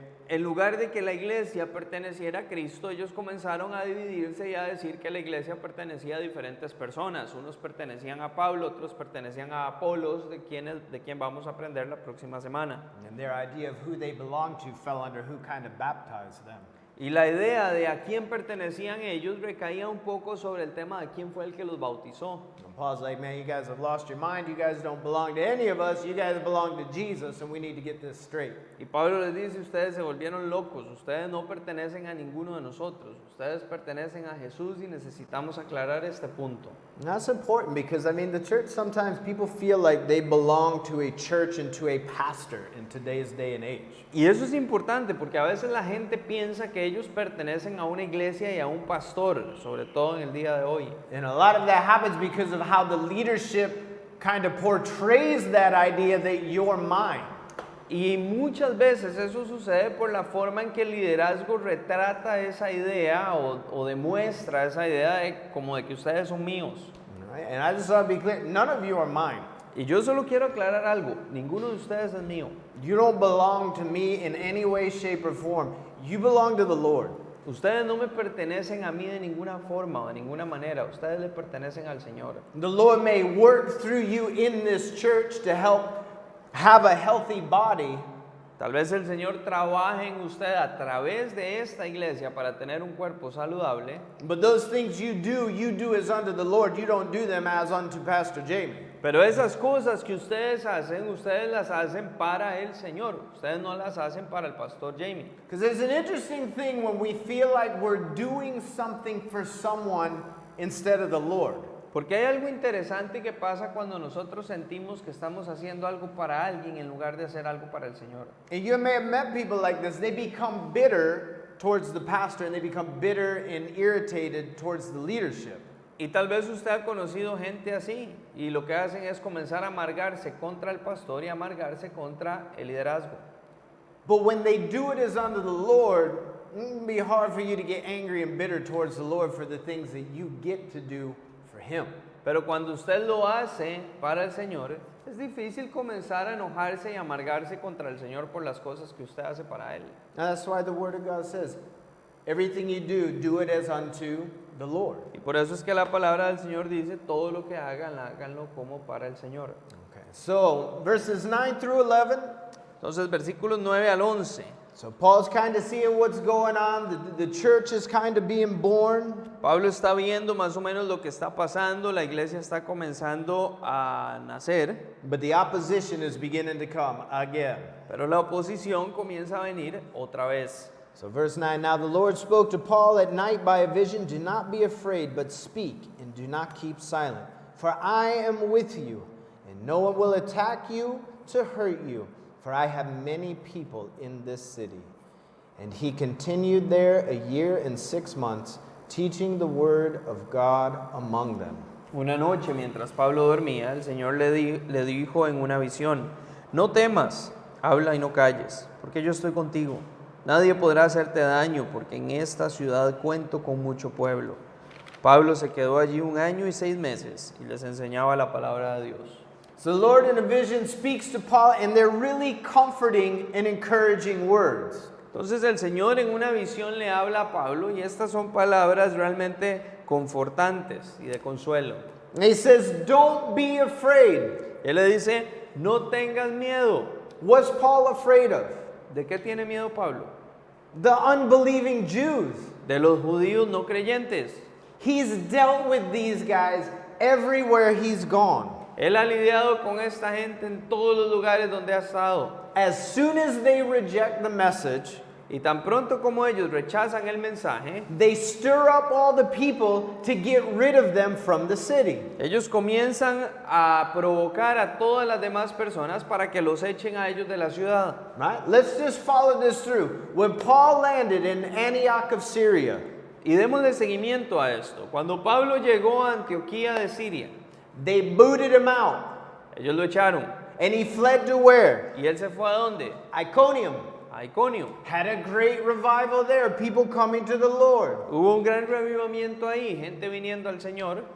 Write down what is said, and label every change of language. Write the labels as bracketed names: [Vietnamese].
[Spanish] En lugar de que la iglesia perteneciera a Cristo, ellos comenzaron a dividirse y a decir que la iglesia pertenecía a diferentes personas. Unos pertenecían a Pablo, otros pertenecían a Apolos, de quien vamos a aprender la próxima semana. [English] And their idea of who they belonged to fell under who kind of baptized them. [Spanish] Y la idea de a quién pertenecían ellos recaía un poco sobre el tema de quién fue el que los bautizó. [English] And Paul's like, man, you guys have lost your mind. You guys don't belong to any of us. You guys belong to Jesus, and we need to get this straight. [Spanish] Y Pablo les dice, ustedes se volvieron locos, ustedes no pertenecen a ninguno de nosotros, ustedes pertenecen a Jesús y necesitamos aclarar este punto. [English] And that's important because, I mean, the church, sometimes people feel like they belong to a church and to a pastor in today's day and age. [Spanish] Y eso es importante porque a veces la gente piensa que ellos pertenecen a una iglesia y a un pastor, sobre todo en el día de hoy. [English] And a lot of that happens because of how the leadership kind of portrays that idea that you're mine. [Spanish] Y muchas veces eso sucede por la forma en que el liderazgo retrata esa idea o demuestra esa idea como de que ustedes son míos. [English] Right? And I just want to be clear, none of you are mine. [Spanish] Y yo solo quiero aclarar algo, ninguno de ustedes es mío. [English] You don't belong to me in any way, shape, or form. You belong to the Lord. [Spanish] Ustedes no me pertenecen a mí de ninguna forma o de ninguna manera, ustedes le pertenecen al Señor. [English] The Lord may work through you in this church to help have a healthy body. [Spanish] Tal vez el Señor trabaje en usted a través de esta iglesia para tener un cuerpo saludable. [English] But those things you do as unto the Lord. You don't do them as unto Pastor Jamie. [Spanish] Pero esas cosas que ustedes las hacen para el Señor. Ustedes no las hacen para el pastor Jamie. [English] Because there's an interesting thing when we feel like we're doing something for someone instead of the Lord. [Spanish] Porque hay algo interesante que pasa cuando nosotros sentimos que estamos haciendo algo para alguien en lugar de hacer algo para el Señor. [English] And you may have met people like this. They become bitter towards the pastor and they become bitter and irritated towards the leadership. [Spanish] Y tal vez usted ha conocido gente así y lo que hacen es comenzar a amargarse contra el pastor y amargarse contra el liderazgo. [English] But when they do it as unto the Lord, it can be hard for you to get angry and bitter towards the Lord for the things that you get to do for Him. [Spanish] Pero cuando usted lo hace para el Señor, es difícil comenzar a enojarse y amargarse contra el Señor por las cosas que usted hace para Él. [English] And that's why the Word of God says, everything you do it as unto the Lord. [Spanish] Y por eso es que la palabra del Señor dice, todo lo que hagan, háganlo como para el Señor. [English] Okay, so verses 9 through 11. [Spanish] Entonces, versículos 9 al 11. [English] So Paul's kind of seeing what's going on. The church is kind of being born. [Spanish] Pablo está viendo más o menos lo que está pasando, la iglesia está comenzando a nacer, [English] But the opposition is beginning to come again. [Spanish] pero la oposición comienza a venir otra vez. [English] So verse 9, now the Lord spoke to Paul at night by a vision. Do not be afraid, but speak, and do not keep silent. For I am with you, and no one will attack you to hurt you. For I have many people in this city. And he continued there a year and 6 months, teaching the word of God among them. [Spanish] Una noche, mientras Pablo dormía, el Señor le dijo en una visión: no temas, habla y no calles, porque yo estoy contigo. Nadie podrá hacerte daño, porque en esta ciudad cuento con mucho pueblo. Pablo se quedó allí 1 año y 6 meses y les enseñaba la palabra de Dios. [English] So the Lord in a vision speaks to Paul, and they're really comforting and encouraging words. [Spanish] Entonces el Señor en una visión le habla a Pablo y estas son palabras realmente confortantes y de consuelo. [English] And he says, don't be afraid. [Spanish] Él le dice: no tengas miedo. [English] What's Paul afraid of? [Spanish] ¿De qué tiene miedo Pablo? [English] The unbelieving Jews. [Spanish] De los judíos no creyentes. [English] He's dealt with these guys everywhere he's gone. [Spanish] Él ha lidiado con esta gente en todos los lugares donde ha estado. [English] As soon as they reject the message, [Spanish] Y tan pronto como ellos rechazan el mensaje, [English] they stir up all the people to get rid of them from the city. [Spanish] ellos comienzan a provocar a todas las demás personas para que los echen a ellos de la ciudad. [English] Right? Let's just follow this through. When Paul landed in Antioch of Syria, [Spanish] Y démosle seguimiento a esto. Cuando Pablo llegó a Antioquía de Siria, [English] they booted him out. [Spanish] ellos lo echaron. [English] And he fled to where? [Spanish] ¿Y él se fue a dónde? [English] Iconium. [Spanish] A Iconio. [English] Had a great revival there, people coming to the Lord. [Spanish] Hubo un gran revivamiento ahí, gente viniendo al Señor.